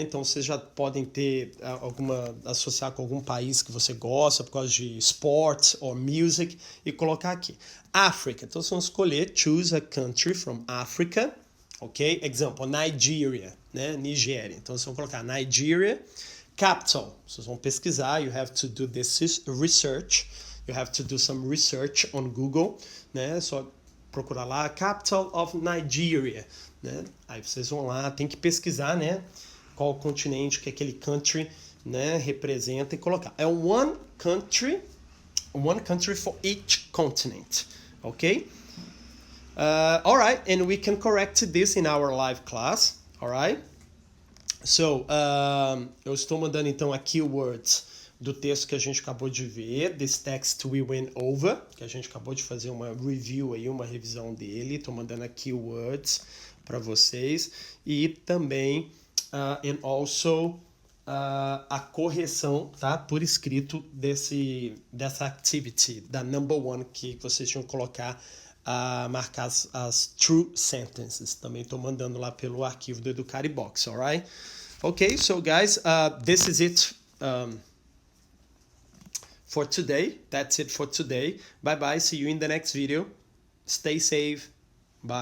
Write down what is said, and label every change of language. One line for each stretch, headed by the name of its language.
Portuguese: Então vocês já podem ter associar com algum país que você gosta por causa de sports or music e colocar aqui. África, então vocês vão escolher choose a country from Africa, ok? Example, Nigeria, né? Nigéria. Então vocês vão colocar Nigeria, capital. Vocês vão pesquisar,
English: you have to do this research, you have to do some research on Google, né?
Portuguese: Só procurar lá capital of Nigeria, né? Aí vocês vão lá, tem que pesquisar, né? Qual continente que aquele country, né, representa e colocar.
English: É one country for each continent, ok? Alright, and we can correct this in our live class, alright? So,
Portuguese: eu estou mandando então a
English: keywords
Portuguese: do texto que a gente acabou de ver,
English: this text we went over,
Portuguese: que a gente acabou de fazer uma review aí, uma revisão dele, tô mandando aqui words para vocês, e também,
English: and also,
Portuguese: a correção, tá, por escrito dessa activity, da number one, que vocês tinham que colocar, marcar as true sentences. Também estou mandando lá pelo arquivo do Educaribox, alright?
English: Okay, so guys, this is it for today. That's it for today. Bye bye, see you in the next video. Stay safe. Bye.